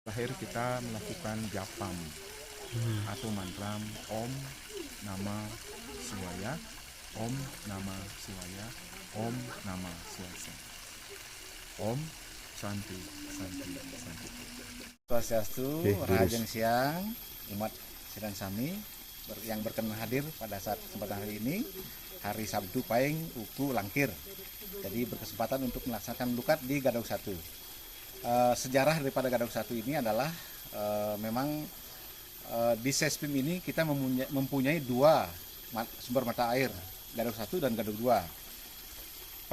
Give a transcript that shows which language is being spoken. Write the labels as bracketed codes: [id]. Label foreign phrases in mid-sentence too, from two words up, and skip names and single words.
[id] Terakhir kita melakukan japam atau mantra [sa] ॐ नमः शिवाय, ॐ नमः शिवाय, ॐ नमः शिवाय, ॐ शान्ति शान्ति शान्ति [id] Santi. [ban] Swastiastu, Rahajeng Siang, [id] umat Siran Sami yang berkenan hadir pada saat kesempatan hari ini, hari Sabtu Pahing Uku Langkir. Jadi berkesempatan untuk melaksanakan lukat di Gadog 1. Sejarah daripada Gadog 1 ini adalah memang di Sespim ini kita mempunyai dua sumber mata air, Gadog 1 dan Gadog 2.